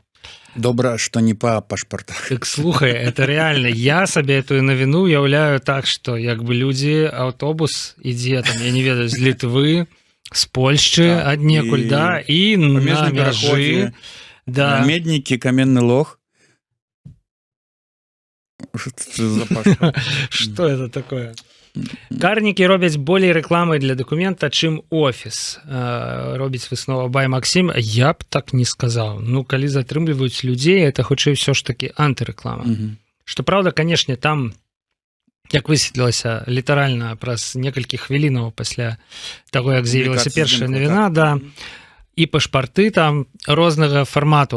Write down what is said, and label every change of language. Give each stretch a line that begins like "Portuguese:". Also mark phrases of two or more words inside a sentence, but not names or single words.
Belarusian: Добра, што не па пашпартах. Так слухай,
Russian: это реально,
Belarusian: я сабе эту навіну уяўляю так, што як бы людзі, аўтобус ідзе, там, я не ведаю, з Літвы, з Польшчы, аднекуль, да, і на мяжы. Да. Меднікі, каменны лог.
Russian: Что это такое?
Belarusian: Карнікі робяць болей рэкламы для дакумента, чым офіс. Робіць выснова Бай Максім. Я б так не сказаў. Ну, калі затрымліваюць людзей, это хутчэй ўсё ж такі антырэклама. Што праўда, канешне, там, як высветлілася, літаральна праз некалькі хвілінаў пасля таго, як з'явілася першая навіна, да, і пашпарты там рознага фармату.